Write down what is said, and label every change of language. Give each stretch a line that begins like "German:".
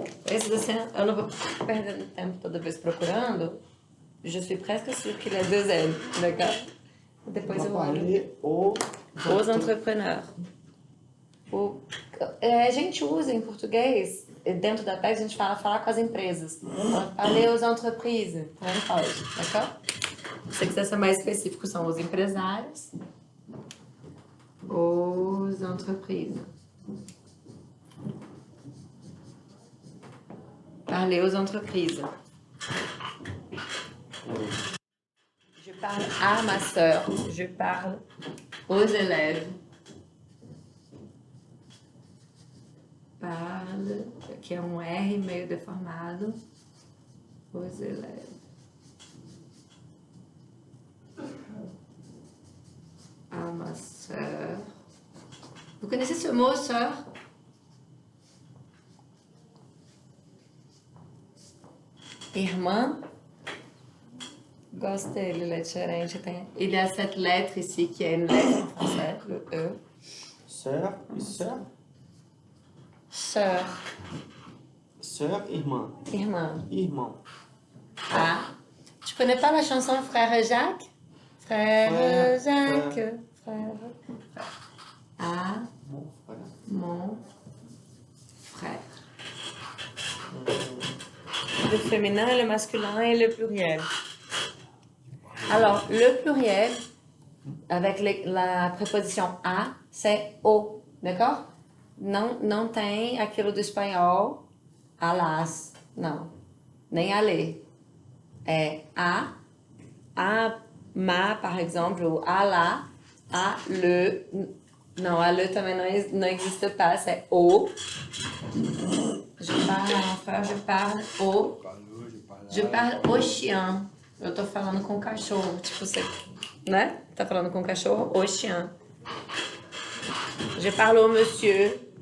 Portuguese: Esse desse, eu não vou perdendo tempo toda vez procurando.
French: Je suis presque sûre qu'il y a deux N, d'accord?
Portuguese: Depois eu olho.
French: parler aux
Portuguese: Os entrepreneurs. A gente usa em português, dentro da PEG, a gente fala falar com as empresas.
French: Parler aux entreprises.
Portuguese: Também pode,
French: d'accord?
Portuguese: Se você quiser ser mais específico, são os empresários.
French: Aux entreprises. Parler aux entreprises. Je parle à ma sœur. Je parle aux élèves.
Portuguese: Parle, que é um R meio deformado.
French: Aux élèves. À ma sœur. Vous connaissez ce mot, sœur?
Portuguese: Irmã. Gosto dele, ele é diferente.
French: Il y a cette lettre ici qui est une lettre en français, le E. sœurs et sœurs. Sœur. Sœur, irmã.
Portuguese: Irmã. Irmão. Ah.
French: Tu connais pas la chanson Frère Jacques? Frère Jacques. Frère. Ah, Mon frère. mon frère. Le féminin, le masculin et le pluriel. Alors, le pluriel, avec la préposition a, c'est o, d'accord?
Portuguese: Não tem aquilo do espanhol, alas, não. Nem ale. É a, ma,
French: par exemple,
Portuguese: ou a la, a, le.
French: Non, a le
Portuguese: também não existe
French: pas, c'est o. Je parle à mon frère, je parle au. Je parle au chien.
Portuguese: Eu tô falando com o cachorro, tipo, você, né? Tá falando com o cachorro,
French: au chien. Je parle au monsieur.